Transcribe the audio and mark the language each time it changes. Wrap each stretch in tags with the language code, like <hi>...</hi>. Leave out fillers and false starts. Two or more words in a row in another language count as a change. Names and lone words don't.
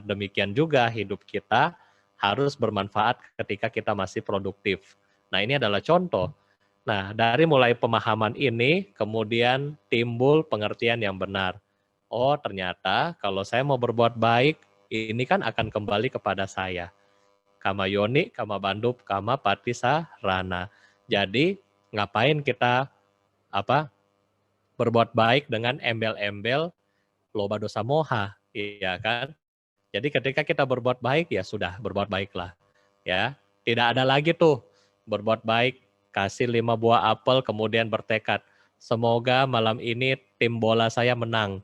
<id>Demikian juga hidup kita harus bermanfaat ketika kita masih produktif. Nah, ini adalah contoh. Nah, dari mulai pemahaman ini, kemudian timbul pengertian yang benar. Oh, ternyata kalau saya mau berbuat baik, ini kan akan kembali kepada saya.</id> <pi>Kama yoni, kama bandup, kama patisarana.</pi> <id>Jadi, ngapain kita berbuat baik dengan embel-embel loba dosa moha, iya kan? Jadi ketika kita berbuat baik, ya sudah, berbuat baiklah. Ya, tidak ada lagi tuh berbuat baik, kasih 5 buah apel, kemudian bertekad, semoga malam ini tim bola saya menang.</id>